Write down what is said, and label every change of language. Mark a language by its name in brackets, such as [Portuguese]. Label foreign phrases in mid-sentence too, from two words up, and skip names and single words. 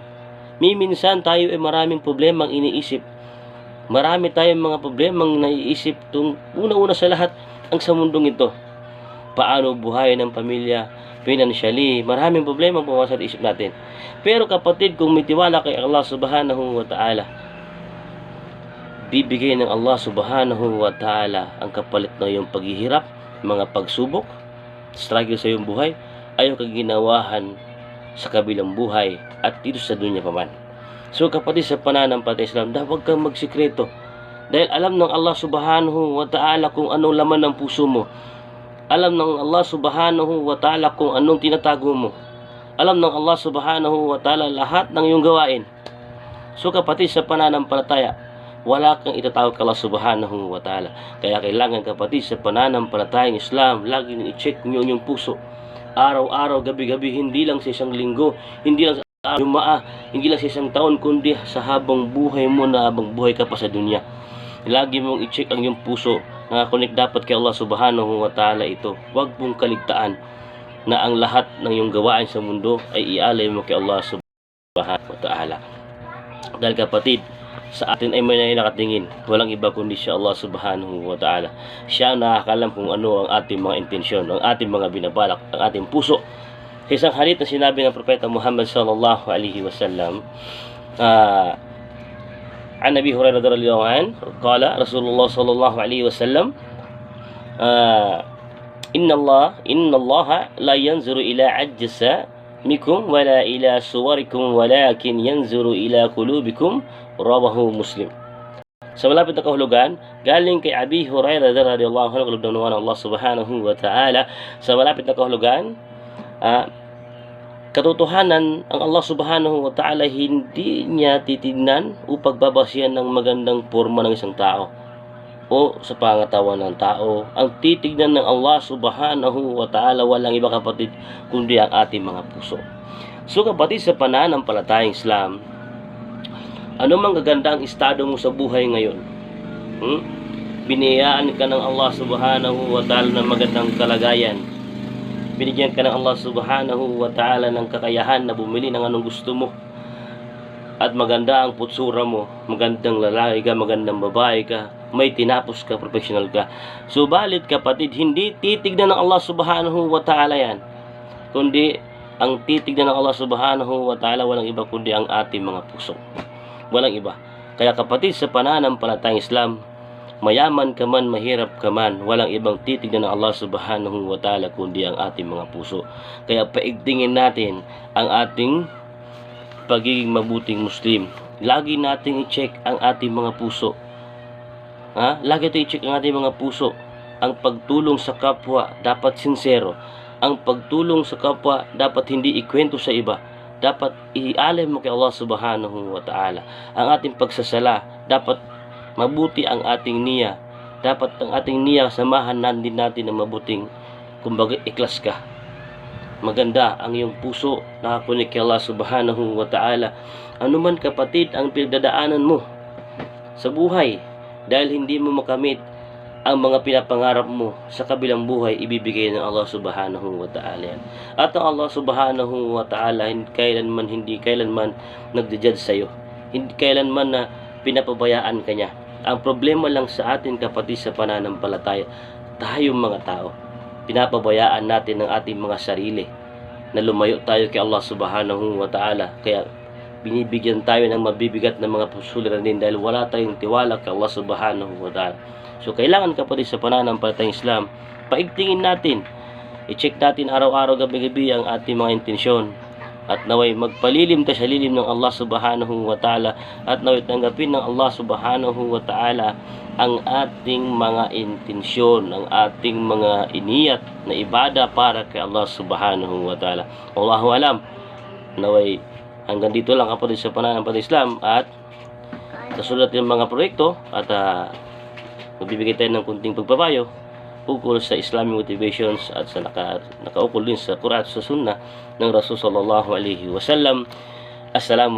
[Filipino] Minsan tayo ay maraming problemang iniisip. Marami tayong mga problemang naiisip. Una-una sa lahat, ang sa mundong ito. Paano buhay ng pamilya, financially, maraming problema ang pumasok sa isip natin. Pero kapatid, kung may tiwala kay Allah [Arabic] سبحانه وتعالى, [Filipino] bibigay ng Allah [Arabic] سبحانه وتعالى [Filipino] ang kapalit na iyong paghihirap, mga pagsubok, struggle sa iyong buhay, ayaw kaginawahan sa kabilang buhay at dito sa dunya paman. So kapatid, sa pananampalatayang Islam, huwag kang magsikreto. Dahil alam ng Allah [Arabic] سبحانه وتعالى [Filipino] kung anong laman ng puso mo. Alam ng Allah [Arabic] سبحانه وتعالى [Filipino] kung anong tinatago mo. Alam ng Allah [Arabic] سبحانه وتعالى [Filipino] lahat ng iyong gawain. So kapatid, sa pananampalataya, wala kang itatawag kay Allah [Arabic] سبحانه وتعالى. [Filipino] Kaya kailangan, kapatid, sa pananampalatayang Islam, laging i-check nyo yung puso. Araw-araw, gabi-gabi, hindi lang sa isang linggo, hindi lang sa Jumaa, hindi lang sa isang taon, kundi sa habang buhay mo na habang buhay ka pa sa dunya. Lagi mong i-check ang iyong puso. Nakakonek dapat kay Allah [Arabic] سبحانه وتعالى [Filipino] ito. Huwag mong kaligtaan na ang lahat ng iyong gawain sa mundo ay ialay mo kay Allah [Arabic] سبحانه وتعالى. [Filipino] Dahil kapatid, sa atin ay may nakatingin. Walang iba kundi siya, [Arabic] الله سبحانه وتعالى. [Filipino] Siya ang nakakalam kung ano ang ating mga intensyon, ang ating mga binabalak, ang ating puso. Sa isang hadith na sinabi ng Propeta Muhammad [Arabic] صلى الله عليه وسلم, عن أبي هريرة رضي الله عنه قال رسول الله صلى الله عليه وسلم إن الله لا ينظر إلى أجسامكم ولا إلى صوركم ولكن ينظر إلى قلوبكم رواه مسلم. [Filipino] Sa malapit na kahulugan, galing kay Abi Hurairah [Arabic] رضي الله عنه, [Filipino] kalugdan ng Allah [Arabic] سبحانه وتعالى. [Filipino] Sa malapit na kahulugan, katotohanan, ang Allah [Arabic] سبحانه وتعالى [Filipino] hindi niya titignan o pagbabasihan ng magandang forma ng isang tao o sa pangatawan ng tao. Ang titignan ng Allah [Arabic] سبحانه وتعالى, [Filipino] walang iba, kapatid, kundi ang ating mga puso. So kapatid, sa pananampalatayang Islam, ano mang gaganda ang estado mo sa buhay ngayon, biniyaan ka ng Allah [Arabic] سبحانه وتعالى [Filipino] ng magandang kalagayan, binigyan ka ng Allah [Arabic] سبحانه وتعالى [Filipino] ng kakayahan na bumili ng anong gusto mo, at maganda ang putsura mo, magandang lalaki ka, magandang babae ka, may tinapos ka, professional ka. Subalit kapatid, hindi titignan ng Allah [Arabic] سبحانه وتعالى [Filipino] yan, kundi ang titignan ng Allah [Arabic] سبحانه وتعالى, [Filipino] walang iba kundi ang ating mga puso. Walang iba. Kaya kapatid, sa pananampalatayang Islam, mayaman ka man, mahirap ka man, walang ibang titignan ng Allah [Arabic] سبحانه وتعالى [Filipino] kundi ang ating mga puso. Kaya paigtingin natin ang ating pagiging mabuting Muslim. Lagi nating i-check ang ating mga puso. Lagi natin i-check ang ating mga puso. Ang pagtulong sa kapwa dapat sincero. Ang pagtulong sa kapwa dapat hindi ikwento sa iba. Dapat ialay mo kay Allah [Arabic] سبحانه وتعالى. [Filipino] Ang ating pagsasala, dapat mabuti ang ating niya. Dapat ang ating niya samahan din natin ng mabuting, kumbaga, ikhlas ka. Maganda ang iyong puso, nakakunik kay Allah [Arabic] سبحانه وتعالى. [Filipino] Ano man kapatid ang pinagdadaanan mo sa buhay, dahil hindi mo makamit ang mga pinapangarap mo sa kabilang buhay, ibibigay ng Allah [Arabic] سبحانه وتعالى [Filipino] yan. At ang Allah [Arabic] سبحانه وتعالى [Filipino] hindi kailanman nagde-judge sa'yo. Hindi kailanman na pinapabayaan ka niya. Ang problema lang sa atin kapatid sa pananampalataya, tayong mga tao, pinapabayaan natin ang ating mga sarili na lumayo tayo kay Allah [Arabic] سبحانه وتعالى. [Filipino] Kaya binibigyan tayo ng mabibigat na mga suliranin dahil wala tayong tiwala kay Allah [Arabic] سبحانه وتعالى. [Filipino] So kailangan kapatid sa pananampalatayang Islam, paigtingin natin, i-check natin araw-araw, gabi-gabi ang ating mga intensyon, at naway magpalilim tayo sa lilim ng Allah [Arabic] سبحانه وتعالى, [Filipino] at naway tanggapin ng Allah [Arabic] سبحانه وتعالى [Filipino] ang ating mga intensyon, ang ating mga iniyat na ibada para kay Allah [Arabic] سبحانه وتعالى. والله أعلم. [Filipino] Naway hanggang dito lang kapatid sa pananampalatayang Islam, at nasulat yung mga proyekto, at magbibigay tayo ng kunting pagpapayo ukol sa [English] Islamic motivations [Filipino] at sa nakaukol din sa Quran at sa Sunnah ng Rasul [Arabic] صلى الله عليه وسلم.